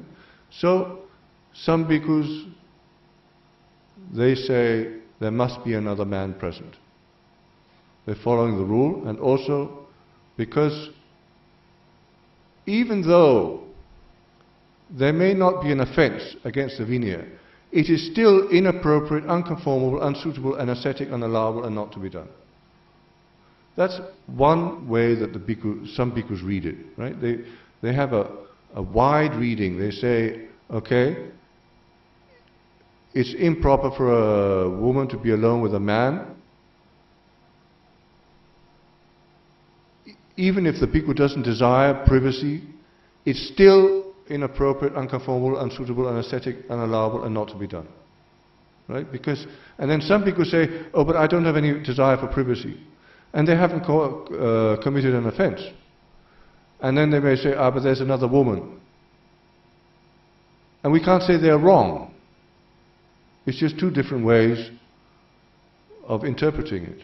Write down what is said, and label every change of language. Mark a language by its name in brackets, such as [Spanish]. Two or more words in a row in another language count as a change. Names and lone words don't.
[English] So, some bhikkhus, they say there must be another man present. They're following the rule, and also because even though there may not be an offense against the Vinaya, it is still inappropriate, unconformable, unsuitable, unascetic, unallowable, and not to be done. That's one way that some bhikkhus read it, right? They have a wide reading. They say, okay, it's improper for a woman to be alone with a man, even if the bhikkhu doesn't desire privacy, it's still inappropriate, unconformable, unsuitable, unascetic, unallowable, and not to be done. Right? And then some people say, oh, but I don't have any desire for privacy. And they haven't committed an offense. And then they may say, but there's another woman. And we can't say they're wrong. It's just two different ways of interpreting it.